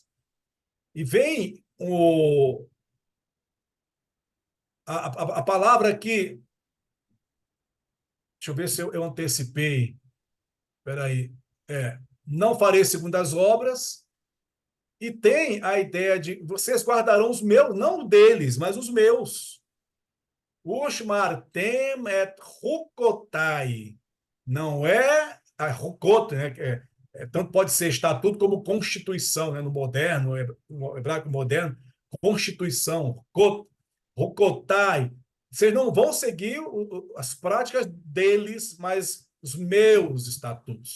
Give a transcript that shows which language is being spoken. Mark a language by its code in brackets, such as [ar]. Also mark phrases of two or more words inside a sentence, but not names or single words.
[pt] E vem a palavra aqui, deixa eu ver se eu antecipei. Espera aí. Não farei segundo as obras, e tem a ideia de vocês guardarão os meus, não deles, mas os meus. [he] ושמרתם את חוקותי. [pt] Não é a hukot, né? Tanto pode ser estatuto como constituição, né? No moderno, no hebraico moderno, constituição, hukotai. Vocês não vão seguir as práticas deles, mas os meus estatutos.